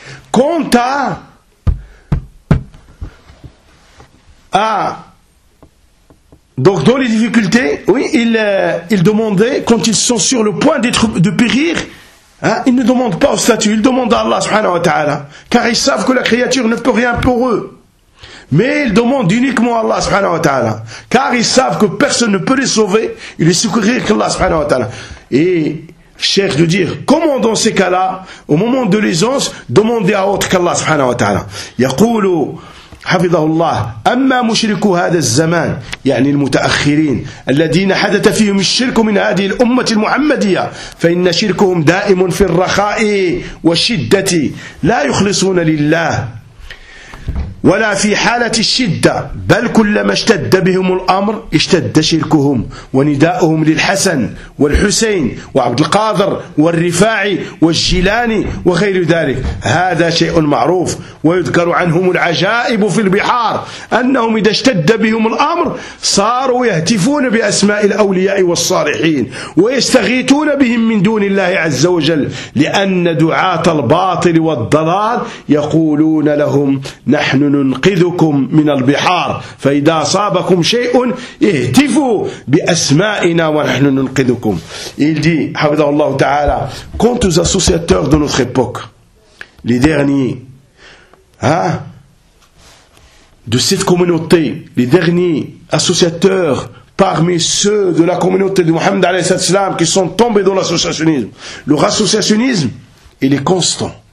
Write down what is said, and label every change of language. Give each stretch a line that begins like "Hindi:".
French: Quant à donc dans les difficultés, oui, ils demandaient, quand ils sont sur le point de périr, hein, ils ne demandent pas au statut, ils demandent à Allah subhanahu wa ta'ala, car ils savent que la créature ne peut rien pour eux. Mais ils demandent uniquement à Allah subhanahu wa ta'ala, car ils savent que personne ne peut les sauver, ils les secourir qu'Allah subhanahu wa ta'ala. Et cherche de dire, comment dans ces cas-là, au moment de l'aisance, demander à autre qu'Allah subhanahu wa ta'ala.
Arabic: Yaqulu حفظه الله أما مشركو هذا الزمان يعني المتأخرين الذين حدث فيهم الشرك من هذه الأمة المحمدية فإن شركهم دائم في الرخاء والشدة لا يخلصون لله ولا في حالة الشدة بل كلما اشتد بهم الأمر اشتد شركهم ونداؤهم للحسن والحسين وعبد القادر والرفاعي والجيلاني وغير ذلك. هذا شيء معروف ويذكر عنهم العجائب في البحار أنهم إذا اشتد بهم الأمر صاروا يهتفون بأسماء الأولياء والصالحين ويستغيثون بهم من دون الله عز وجل، لأن دعاة الباطل والضلال يقولون لهم نحن ننقذكم من البحار، فإذا أصابكم شيء اهتفوا بأسمائنا ونحن ننقذكم.
French: Il dit,
Arabic: حفظه الله تعالى,
French: quant aux associateurs de notre époque, les derniers, de cette communauté, les derniers associateurs parmi ceux de la communauté de Mohammed alayhi salam qui sont tombés dans l'associationnisme, leur associationnisme, il est constant.